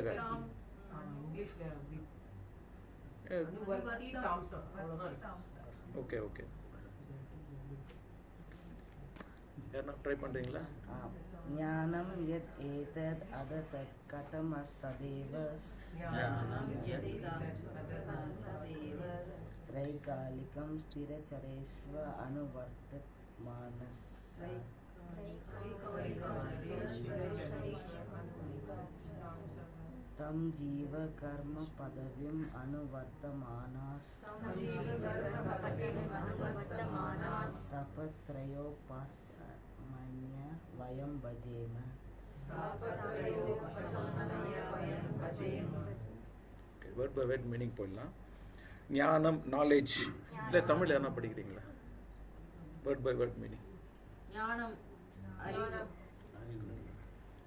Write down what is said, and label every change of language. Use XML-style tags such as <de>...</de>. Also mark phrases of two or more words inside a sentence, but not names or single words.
<ta>இங்கிலீஷ்ல அனுவர்த்தி தாம்ஸ் அவ்வளவுதான் இருக்கு ஓகே ஓகே யாரா ட்ரை பண்றீங்களா</ta> <sa>ज्ञानं यत् एतत् अदत् कतमस्सदेव त्रैकालिकं स्थिरचरेष्व अनुवर्तमानस् तं जीव कर्म पदवीम् अनुवर्तमानास् तपत्रयोपशमन्य वयं भजेम</sa> <en>word by word meaning</en> <ta>போயிடலாம். ஞானம் நாலேஜ் இல்லை தமிழ் என்ன படிக்கிறீங்களா?</ta> <en>word by word meaning.</en> <ta>ஞானம் அறிவு.</ta>